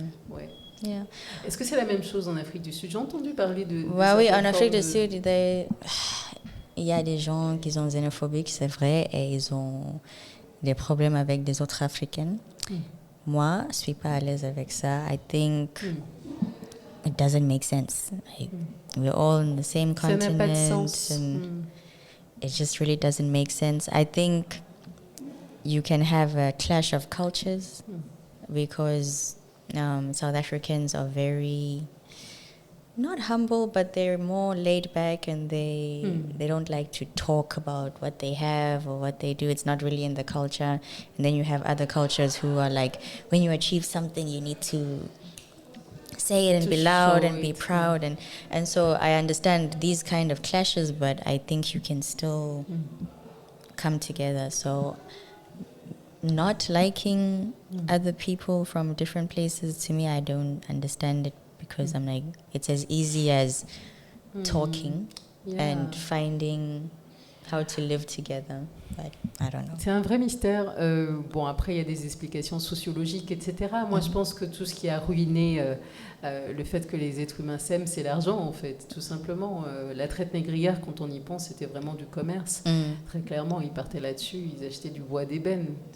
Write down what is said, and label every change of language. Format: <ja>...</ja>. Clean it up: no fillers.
<fr>Ouais.</fr> <en>Yeah.</en> <fr>Est-ce que c'est la même chose en Afrique du Sud? J'ai entendu parler de oui, en Afrique du Sud, il y a des gens qui sont xénophobiques, c'est vrai, et ils ont des problèmes avec des autres Africaines. Moi, je ne suis pas à l'aise avec ça.</fr> <en>I think it doesn't make sense. Like, we're all in the same continent.</en> <fr>Ça n'a pas de sens.</fr> <en>And it just really doesn't make sense. I think you can have a clash of cultures because South Africans are very, not humble, but they're more laid back and they don't like to talk about what they have or what they do. It's not really in the culture. And then you have other cultures who are like, when you achieve something, you need to say it and be loud and be proud. And so I understand these kind of clashes, but I think you can still come together. So not liking other people from different places, to me, I don't understand it because I'm like, it's as easy as talking and finding how to live together. But I don't know.</en> <fr>C'est un vrai mystère. Bon, après, il y a des explications sociologiques, etc. Moi, je pense que tout ce qui a ruiné le fait que les êtres humains s'aiment, c'est l'argent, en fait, tout simplement. La traite négrière, quand on y pense, c'était vraiment du commerce. Très clairement, ils partaient là-dessus, ils achetaient du bois d'ébène.</fr>